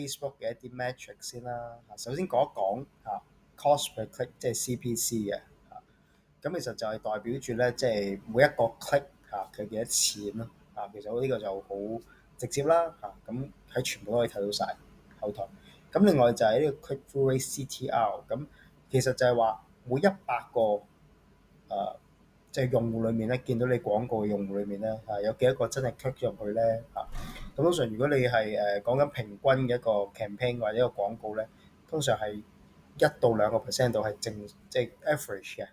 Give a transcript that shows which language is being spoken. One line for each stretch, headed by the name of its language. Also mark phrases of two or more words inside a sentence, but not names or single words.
Cantonese: Facebook 嘅一啲 metric 先啦。首先講一講
English: cost per click
Cantonese: 即係 CPC 嘅咁其實就係代表住咧，即係每一個 click 佢幾多錢咯其實呢個就好直接啦咁喺全部都可以睇到晒後台。咁另外就係呢個
English: click through rate
Cantonese: CTR，咁其實就係話每100個即係用戶裏面咧，見到你廣告嘅用戶裏面咧有幾多個真係 click 入去咧咁通常如果你係講緊平均嘅一個 campaign 或者一個廣告咧，通常係1到2%度係正即係 average 嘅。